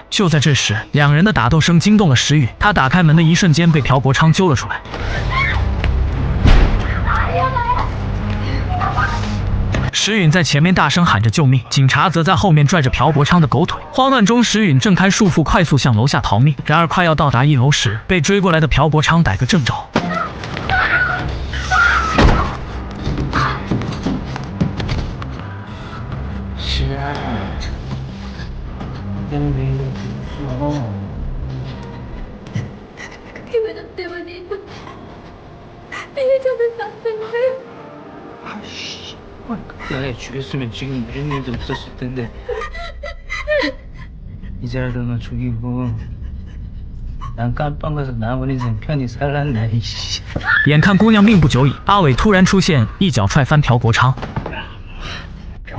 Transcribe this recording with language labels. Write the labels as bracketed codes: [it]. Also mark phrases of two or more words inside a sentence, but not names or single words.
[zh] 就在这时，2人的打斗声惊动了石允，他打开门的一瞬间被朴伯昌揪了出来。石允在前面大声喊着救命，警察则在后面拽着朴伯昌的狗腿。慌乱中，石允挣开束缚，快速向楼下逃命。然而快要到达1楼时，被追过来的朴伯昌逮个正着。 [ko] 그게 왜 너 때문이야? 이제는 나 때문에. 아이씨 나에 죽였으면 지금 이런 일도 없었을 텐데 이제라도 너 죽이고 난 깜빵 가서 남은 인생 편히 살란다 이씨 [zh] 眼看姑娘命不久矣，阿伟突然出现，一脚踹翻朴伯昌。